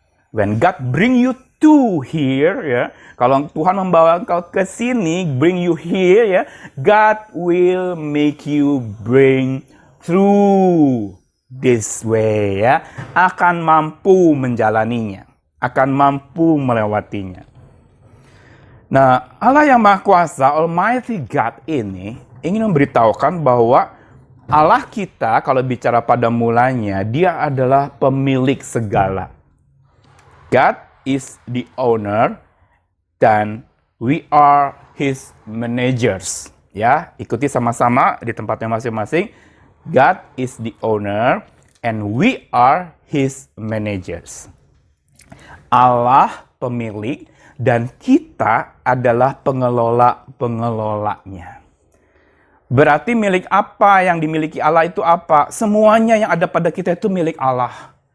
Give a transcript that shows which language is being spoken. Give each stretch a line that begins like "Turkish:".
English: When God bring you to here, ya,
Indonesian: kalau Tuhan membawa engkau ke sini,
English: bring you here, ya, God will make you bring through this way, ya,
Indonesian: akan mampu menjalaninya, akan mampu melewatinya. Nah, Allah yang Maha Kuasa,
English: Almighty God
Indonesian: ini ingin memberitahukan bahwa Allah kita kalau bicara pada mulanya, dia adalah pemilik segala.
English: God is the owner dan we are his managers.
Indonesian: Ya, ikuti sama-sama di tempatnya masing-masing.
English: God is the owner and we are his managers.
Indonesian: Allah pemilik dan kita adalah pengelola-pengelolanya. Berarti milik apa yang dimiliki Allah itu apa? Semuanya yang ada pada kita itu milik Allah.